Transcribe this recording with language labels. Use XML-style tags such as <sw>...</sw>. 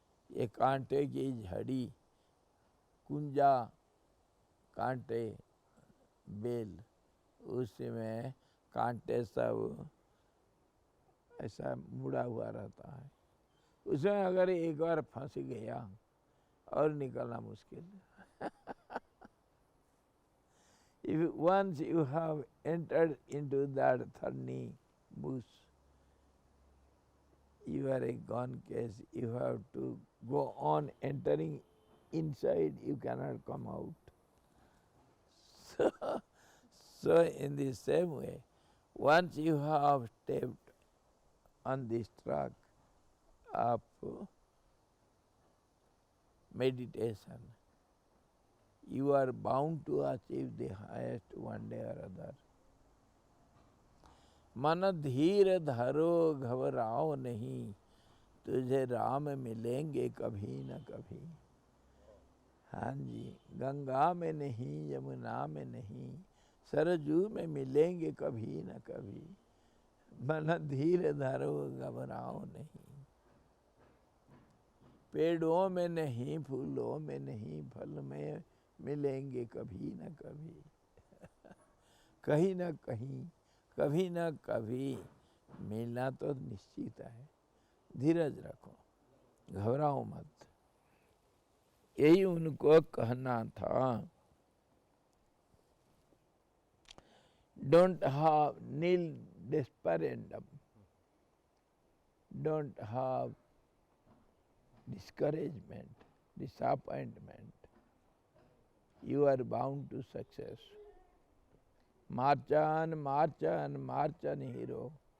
<hi>ये कांटे की झड़ी, कुंजा कांटे बेल, उसमें कांटे सब ऐसा मुड़ा हुआ रहता है। उसमें अगर एक बार फंस गया और निकलना मुश्किल।</hi> <en>If once you have entered into that thorny bush, you are a gone case. You have to go on entering inside, you cannot come out. So, so in the same way, once you have stepped on this track of meditation, you are bound to achieve the highest one day or other.</en> <hi>मन धीर धरो घबराओ नहीं, तुझे राम मिलेंगे कभी न कभी। हाँ जी, गंगा में नहीं, यमुना में नहीं, सरजू में मिलेंगे कभी न कभी। मन धीर धरो घबराओ नहीं, पेड़ों में नहीं, फूलों में नहीं, फल में मिलेंगे कभी न कभी। कहीं न कहीं, कभी न कभी मिलना तो निश्चित है। धीरज रखो, घबराओ मत, यही उनको कहना था।</hi> <en>Don't have nil desperandum, don't have discouragement, disappointment. You are bound to success. March on, march on, march on, hero.</en>